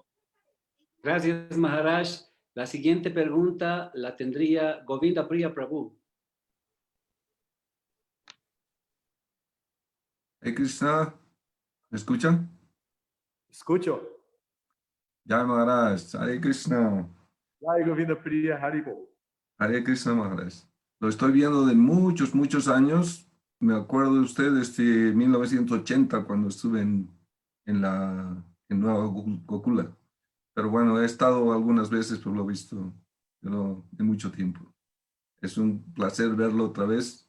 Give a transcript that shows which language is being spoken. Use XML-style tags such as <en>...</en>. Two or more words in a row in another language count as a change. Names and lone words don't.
<es>Gracias, Maharaj. La siguiente pregunta la tendría Govinda Priya Prabhu. Hey Krishna, ¿me escuchan? Escucho. Ya Maharaj, Hare Krishna. Jai Govinda Priya Haribol. Hare Krishna Maharaj. Lo estoy viendo de muchos, muchos años. Me acuerdo de usted desde 1980 cuando estuve en Nueva Gokula. Pero bueno, he estado algunas veces, pero lo he visto de mucho tiempo. Es un placer verlo otra vez.</es>